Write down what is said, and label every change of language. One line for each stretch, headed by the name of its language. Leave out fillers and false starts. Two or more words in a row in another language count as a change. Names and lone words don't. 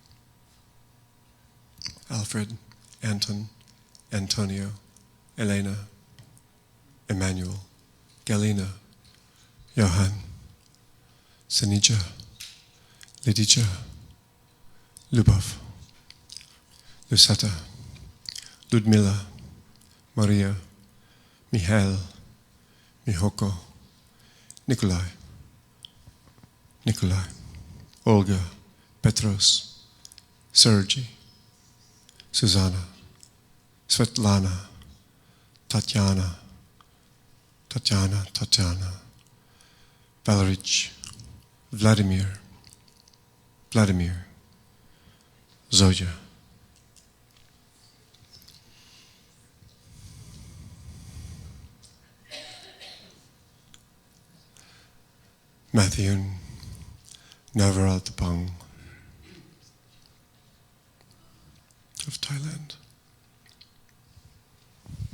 English: Alfred, Anton, Antonio, Elena, Emmanuel, Galina, Johann, Senija, Lidija, Lubov, Lusata, Ludmila, Maria, Mihail, Mihoko, Nikolai, Olga, Petros, Sergey, Susanna, Svetlana, Tatiana, Valerich, Vladimir, Zoya. Matthew Navaratapong of Thailand.